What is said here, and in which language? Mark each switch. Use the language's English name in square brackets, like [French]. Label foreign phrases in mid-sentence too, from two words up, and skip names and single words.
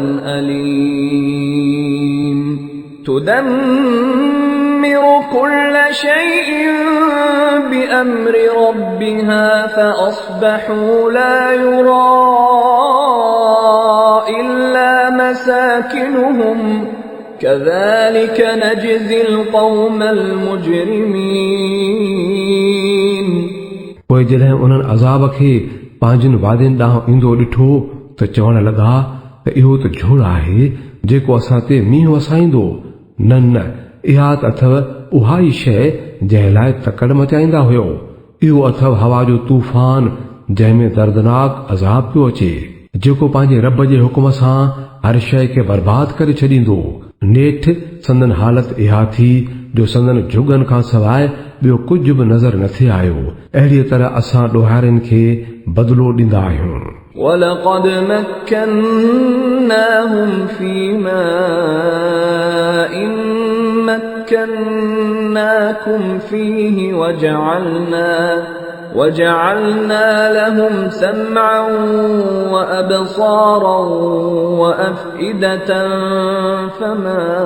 [Arabic] أليم تدمر كل شيء بأمر ربها فأصبحوا لا يرى إلا مساكنهم كذلك نجزي القوم المجرمين। [Sindhi] पोइ जॾहिं उन्हनि अज़ाब खे पंहिंजनि वादियुनि ॾांहुं ईंदो ॾिठो त चवण लॻा त इहो त झुड़ आहे जेको असां ते मींहुं वसाईंदो। न न इहा त अथव उहा ई शइ जंहिं लाइ तकड़ मचाईंदा हुयो। इहो अथव हवा जो तूफ़ान जंहिंमें दर्दनाक अज़ाब पियो अचे जेको पंहिंजे रब जे हुकुम सां हर शइ खे बर्बाद करे छॾींदो। नेठि संदन हालत इहा थी जो संदन झुगनि खां सवाइ ॿियो कुझु बि नज़र न थे आयो। अहिड़ीअ तरह असां ॾोहारियुनि खे बदिलो ॾींदा आहियूं। [Arabic] ولقد مكناهم في ماء مكناكم فيه وجعلنا لهم سمعا وأبصارا وأفئدة فما